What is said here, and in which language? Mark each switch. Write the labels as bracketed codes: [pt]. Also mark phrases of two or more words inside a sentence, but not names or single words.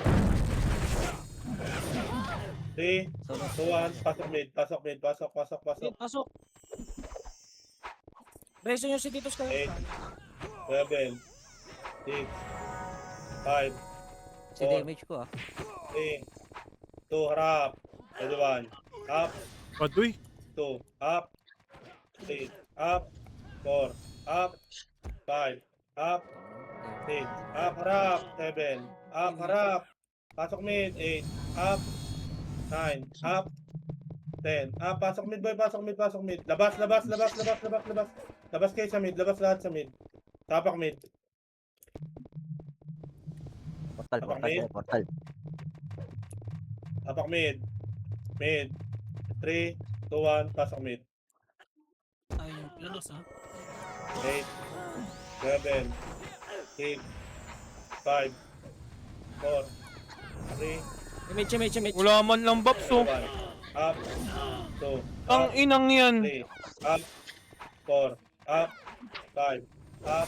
[tl] 3, 2, 1. Pasok mid. Mid, pasok. Reso nyo si Titus ka. 8, 7, 6, 5, Si damage ko 3, 2, harap. [en] Ready 1. Up. [tl] Padoy. [en] 2. Up. 3. Up. 4. Up. 5. Up. 6. Up. [tl] Harap. 7. Up. Harap. Pasok mid. 8. Up. 9. Up. 10. Up. Pasok mid boy. Pasok mid. Labas. Labas kayo sa mid. Labas lahat sa mid. Tapak mid. Portal. Tapak mid. Mid. 3, 2, 1, pasok mid. Ay, yung planos ha. 8, 7, 6, 5, 4, 3, Image. Wala man lang Babs, oh. [en] 1. Up. 2. [tl] Ang [en] Up. [tl] inang yan. [en] 3. Up. 4. Up. 5. Up.